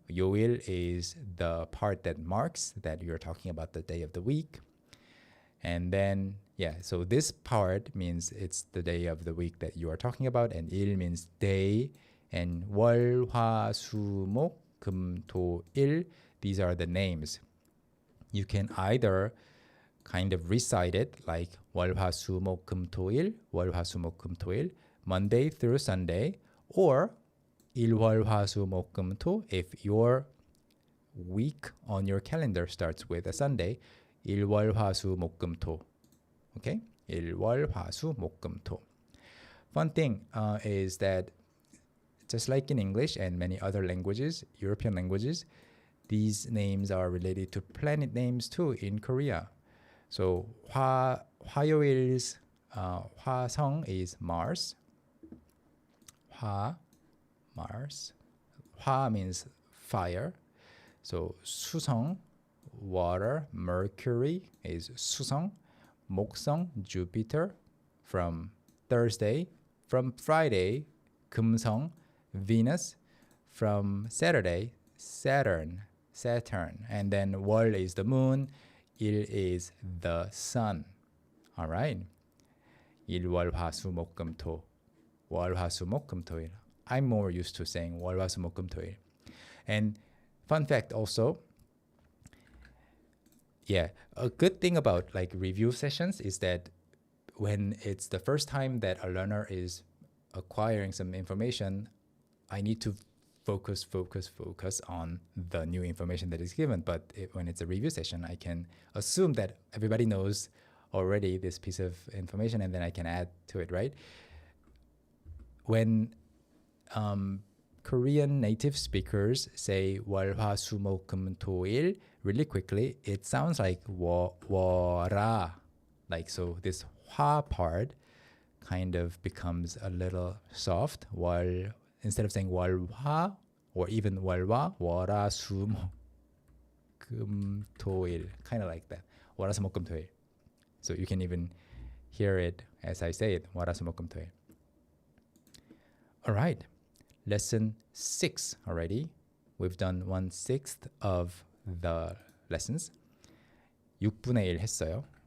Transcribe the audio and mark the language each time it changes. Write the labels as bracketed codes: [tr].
[en] 요일 is the part that marks that you're talking about the day of the week. And then, yeah, so this part means it's the day of the week that you are talking about, and 일 means day, and 월, 화, 수, 목, 금, 토, 일, these are the names. You can either kind of recite it like 월, 화, 수, 목, 금, 토, 일, 월, 화, 수, 목, 금, 토, 일, Monday through Sunday, or 일, 월, 화, 수, 목, 금, 토, if your week on your calendar starts with a Sunday, 일, 월, 화, 수, 목, 금, 토. Okay? [ko] 일, 월, 화, 수, 목, 금, 토. [en] Fun thing is that just like in English and many other languages, European languages, these names are related to planet names too in Korea. So 화요일's 화성 is Mars. Mars. 화 means fire. So 수성, water, Mercury is 수성. 목성, Jupiter. From Thursday. From Friday, 금성, Venus. From Saturday, Saturn. And then 월 is the moon. [ko] 일 [en] is the sun. All right. [ko] 일, 월, 화, 수, 목, 금, 토. 월, 화, 수, 목, 금, 토, 일. [en] I'm more used to saying 월, 화, 수, 목, 금, 토, 일. And fun fact also, yeah, a good thing about like review sessions is that when it's the first time that a learner is acquiring some information, I need to focus on the new information that is given. But when it's a review session, I can assume that everybody knows already this piece of information, and then I can add to it, right? When Korean native speakers say 월, 화, 수, 목, 금, 토, 일 really quickly, it sounds like 워라. Like, so this 화 part kind of becomes a little soft. [ko] 월, [en] instead of saying [ko] 월화 [en] or even [ko] 월화, 월화, 수, 목, 금, 토, 일. [en] Kind of like that. [ko] 월화, 수, 목, 금, 토, 일. [en] So you can even hear it as I say it. [ko] 월화, 수, 목, 금, 토, 일. [en] All right. Lesson 6 already. We've done 1/6 of the lessons. [ko] 6분의 1 했어요.